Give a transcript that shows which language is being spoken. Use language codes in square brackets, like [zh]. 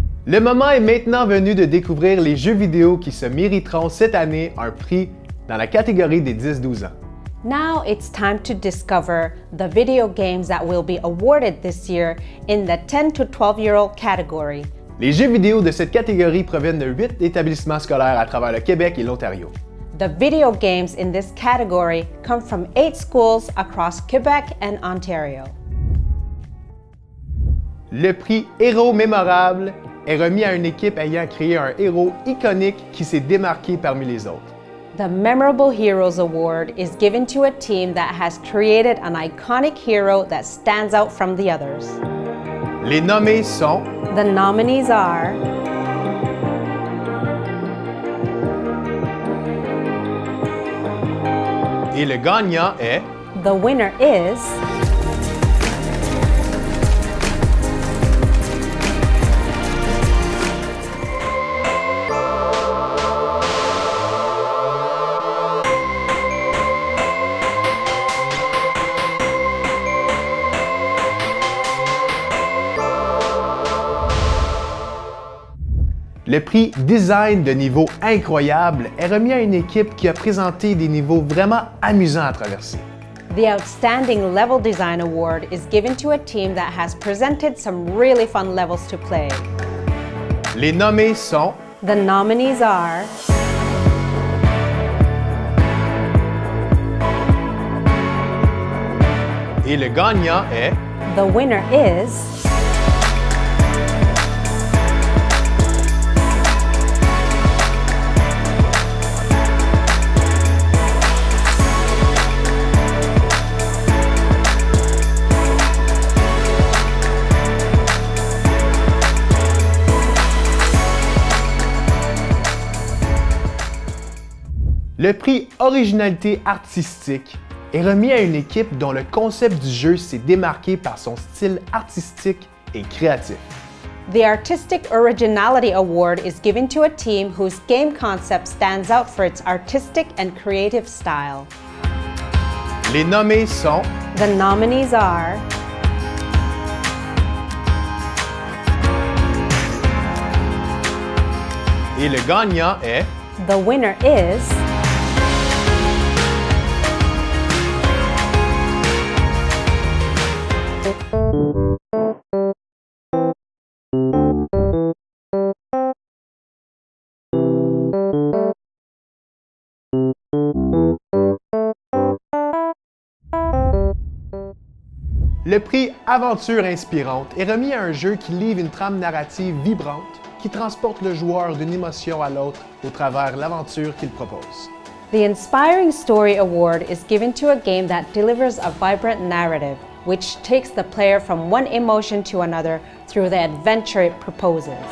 [fr] Le moment est maintenant venu de découvrir les jeux vidéo qui se mériteront cette année un prix dans la catégorie des 10-12 ans. [en] Now it's time to discover the video games that will be awarded this year in the 10 to 12-year-old category. [fr] Les jeux vidéo de cette catégorie proviennent de 8 établissements scolaires à travers le Québec et l'Ontario. [en] The video games in this category come from 8 schools across Quebec and Ontario. [fr] Le prix Héros mémorable est remis à une équipe ayant créé un héros iconique qui s'est démarqué parmi les autres. [en] The Memorable Heroes Award is given to a team that has created an iconic hero that stands out from the others. [fr] Les nommés sont [en] The nominees are [fr] et le gagnant est [en] The winner is [fr] Le prix Design de niveau incroyable est remis à une équipe qui a présenté des niveaux vraiment amusants à traverser. [en] The Outstanding Level Design Award is given to a team that has presented some really fun levels to play. [fr] Les nommés sont [en] The nominees are [fr] et le gagnant est [en] The winner is [fr] le prix Originalité artistique est remis à une équipe dont le concept du jeu s'est démarqué par son style artistique et créatif. [en] The Artistic Originality Award is given to a team whose game concept stands out for its artistic and creative style. [fr] Les nommés sont [en] The nominees are [fr] et le gagnant est [en] The winner is [fr] le prix Aventure inspirante est remis à un jeu qui livre une trame narrative vibrante qui transporte le joueur d'une émotion à l'autre au travers l'aventure qu'il propose. [en] The Inspiring Story Award is given to a game that delivers a vibrant narrative, which takes the player from one emotion to another through the adventure it proposes.